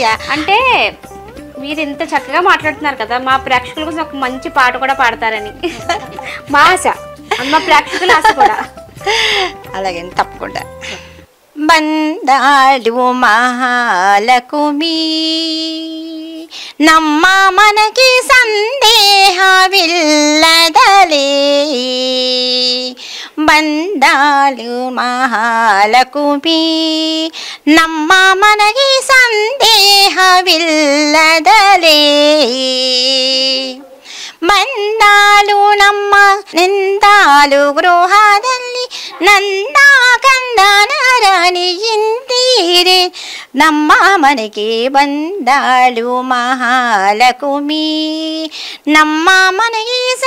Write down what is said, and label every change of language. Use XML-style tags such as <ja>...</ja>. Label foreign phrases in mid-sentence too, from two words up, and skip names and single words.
<te>అంటే మీరు ఇంత చక్కగా మాట్లాడుతున్నారు కదా, మా ప్రేక్షకుల కోసం ఒక మంచి పాట కూడా పాడతారని మా ఆశ, మా ప్రేక్షకుల ఆశ కూడా. అలాగే తప్పకుండా.</te> <kn>ಬಂದಾಳು ಮಹಾಲಕುಮಿ ನಮ್ಮ ಮನಗೆ ಸಂದೇಹವಿಲ್ಲದಲೇ ಬಂದಾಳು ಮಹಾಲಕುಮಿ ನಮ್ಮ ಮನಗೆ ಸಂದೇಹವಿಲ್ಲದಲೇ ಬಂದಾಳು ನಮ್ಮ ನಿಂದಾಳು ಗೃಹದಲ್ಲಿ ನಂದ ಕಂದನ ರಾಣಿಯಿಂದೀರೆ ನಮ್ಮ ಮನೆಗೆ ಬಂದಾಳು ಮಹಾಲಕುಮಿ ನಮ್ಮ ಮನೆಗೆ</kn>